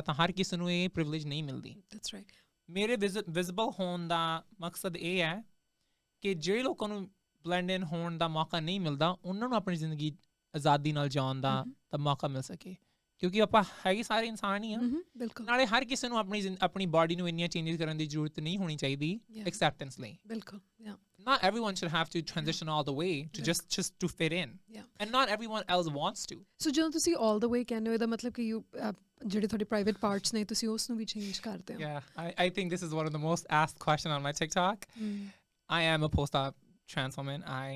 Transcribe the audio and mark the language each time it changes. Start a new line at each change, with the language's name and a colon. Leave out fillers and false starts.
Punjabi: ਤਾਂ ਹਰ ਕਿਸੇ ਨੂੰ ਇਹ ਪ੍ਰਿਵਿਲੇਜ ਨਹੀਂ ਮਿਲਦੀ।
English: That's right.
Punjabi: ਮੇਰੇ ਵਿਜ਼ੀਬਲ ਹੋਣ ਦਾ ਮਕਸਦ ਇਹ ਹੈ ਕਿ ਜਿਹੜੇ ਲੋਕਾਂ ਨੂੰ ਬਲੈਂਡ ਇਨ ਹੋਣ ਦਾ ਮੌਕਾ ਨਹੀਂ ਮਿਲਦਾ, ਉਹਨਾਂ ਨੂੰ ਆਪਣੀ ਜ਼ਿੰਦਗੀ ਆਜ਼ਾਦੀ ਨਾਲ ਜਿਉਣ ਦਾ ਤਾਂ ਮੌਕਾ ਮਿਲ ਸਕੇ, ਕਿਉਂਕਿ ਆਪਾਂ ਹੈਗੇ ਸਾਰੇ ਇਨਸਾਨ ਹੀ ਹਾਂ। ਬਿਲਕੁਲ। ਨਾਲੇ ਹਰ ਕਿਸੇ ਨੂੰ ਆਪਣੀ ਬਾਡੀ ਨੂੰ ਇੰਨੀਆਂ ਚੇਂਜਿਸ ਕਰਨ ਦੀ ਜ਼ਰੂਰਤ ਨਹੀਂ ਹੋਣੀ ਚਾਹੀਦੀ ਐਕਸੈਪਟੈਂਸ ਲਈ। ਬਿਲਕੁਲ।
English: Not everyone should have to transition all the way to just to fit in. And not everyone else wants to. So
Punjabi: ਜਦੋਂ ਤੁਸੀਂ
English: all the way
Punjabi: ਕਹਿੰਦੇ ਹੋ, ਇਹਦਾ ਮਤਲਬ ਕਿ ਜਿਹੜੇ ਤੁਹਾਡੇ ਪ੍ਰਾਈਵੇਟ ਪਾਰਟਸ ਨੇ, ਤੁਸੀਂ ਉਸ ਨੂੰ ਵੀ ਚੇਂਜ ਕਰਦੇ ਹੋ?
English: Yeah, I think this is one of the most asked questions on my TikTok. I am a post-op trans woman.